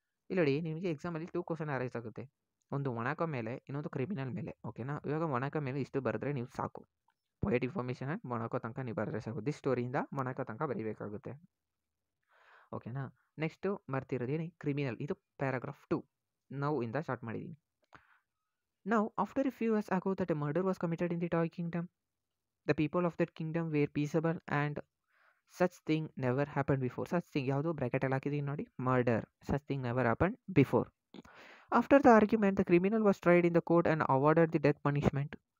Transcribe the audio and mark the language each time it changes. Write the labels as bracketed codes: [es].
[kn] ಇಲ್ಲಿ ನೋಡಿ, ನಿಮಗೆ ಎಕ್ಸಾಮಲ್ಲಿ 2 ಕ್ವಶನ್ ಅರೈಸ್ ಆಗುತ್ತೆ. ಒಂದು ಮೊನಾಕೋ ಮೇಲೆ, ಇನ್ನೊಂದು ಕ್ರಿಮಿನಲ್ ಮೇಲೆ, ಓಕೆನಾ. ಇವಾಗ ಮೊನಾಕೋ ಮೇಲೆ ಇಷ್ಟು ಬರೆದ್ರೆ ನೀವು ಸಾಕು. ಪೊಯೆಟ್ ಇನ್ಫಾರ್ಮೇಷನ್ ಆ್ಯಂಡ್ ಮೊನಾಕೋ ತನಕ ನೀವು ಬರೆದ್ರೆ ಸಾಕು. ದಿಸ್ ಸ್ಟೋರಿಯಿಂದ ಮೊನಾಕೋ ತನಕ ಬರೀಬೇಕಾಗುತ್ತೆ, ಓಕೆನಾ. ನೆಕ್ಸ್ಟು ಬರ್ತಿರೋದೇನು? ಕ್ರಿಮಿನಲ್. ಇದು ಪ್ಯಾರಾಗ್ರಾಫ್ 2 ನಾವು ಇಂದ ಸ್ಟಾರ್ಟ್ ಮಾಡಿದ್ದೀನಿ. [en] Now, after a few years ago that a murder was committed in the toy kingdom, the people of that kingdom were peaceable and such thing never happened before. Such thing [kn] ಯಾವುದು bracket ಅಲ್ಲಿ ಹಾಕಿದೀನಿ ನೋಡಿ, murder. [en] Such thing never happened before. After the argument, the criminal was tried in the court and awarded the death punishment.